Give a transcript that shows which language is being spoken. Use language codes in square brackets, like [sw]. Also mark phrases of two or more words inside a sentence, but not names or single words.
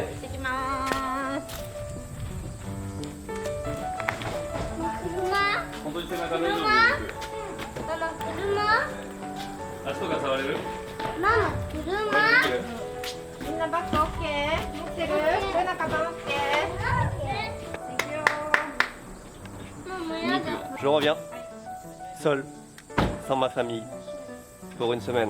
[ja] 行ってきまーす。車？本当に背中大丈夫？足とか触れる？ママ、こうやってできる？みんなバッグオッケー？持ってる？ルナカバンオッケー？ [fr] Je reviens, seul, sans ma famille, pour une semaine.